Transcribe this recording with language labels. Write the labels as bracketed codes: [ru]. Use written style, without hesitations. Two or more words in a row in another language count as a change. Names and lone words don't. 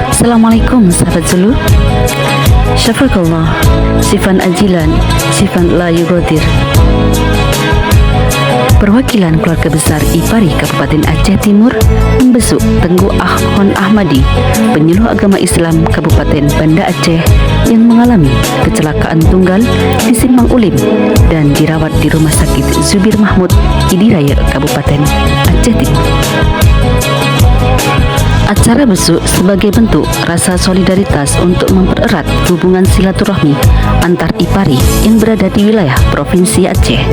[ar] السلام عليكم sahabat Zulu. شفاك الله، شفاءً عاجلاً، شفاءً لا يغادر. [id] Perwakilan keluarga besar IPARI Kabupaten Aceh Timur membesuk Tengku Ahmad Ahmadi, penyuluh agama Islam Kabupaten Banda Aceh yang mengalami kecelakaan tunggal di Simpang Ulim dan dirawat di Rumah Sakit Zubir Mahmud Idiraya Kabupaten Aceh Timur. Acara besuk sebagai bentuk rasa solidaritas untuk mempererat hubungan silaturahmi antar IPARI yang berada di wilayah Provinsi Aceh.